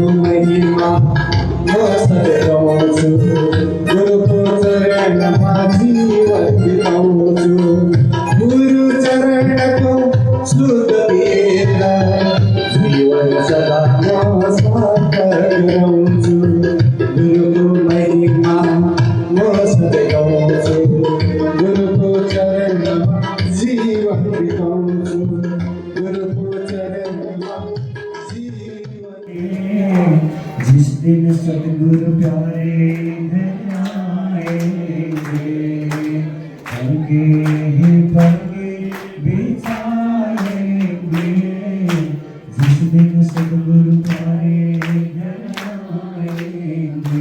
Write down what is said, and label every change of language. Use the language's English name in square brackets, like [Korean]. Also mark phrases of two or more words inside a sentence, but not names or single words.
[Nepali] महिमा म सधैँ गाउँछु गुरुको चरणमा जीवन बिताउँछु गुरु चरणको शुद्ध वेद जीवन सदा म साकार गराउँछु गुरुको महिमा म सधैँ गाउँछु गुरुको चरणमा जीवन बिताउँछु गुरुको चरणमा जीवन [Hindi] जिस दिन सतगुरु प्यारे घर आएंगे पलके ही पलके बिछाएंगे जिस दिन सतगुरु प्यारे घर आएंगे